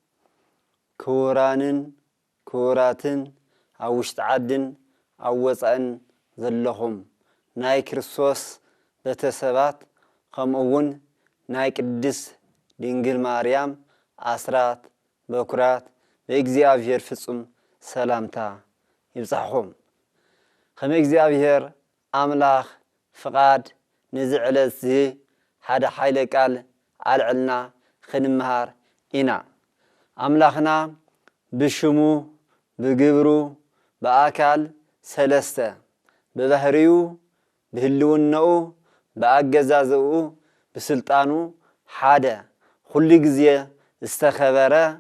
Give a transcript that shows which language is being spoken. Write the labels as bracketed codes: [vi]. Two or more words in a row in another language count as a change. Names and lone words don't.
[ti] ክቡራንን ክቡራትን ኣብ ውሽጢ ዓድን ኣብ ወፃእን ዘለኹም ናይ ክርስቶስ ቤተሰባት ከምኡውን ናይ ቅድስት ድንግል ማርያም አስራት በኩራት በእግዚአብሔር ፍጹም ሰላምታ ይብጻሕኹም። ከመ እግዚአብሔር አምላኽ ፍቃድ ንዝዕለት ዚ ሓደ ሓይለ ቃል አልዕልና ክንምሃር ኢና። አምላኽና ብሽሙ ብግብሩ በአካል ሰለስተ በባህሪዩ ብህልውነኡ በአገዛዝኡ ብስልጣኑ ሓደ ኩሉ ግዜ ዝተኸበረ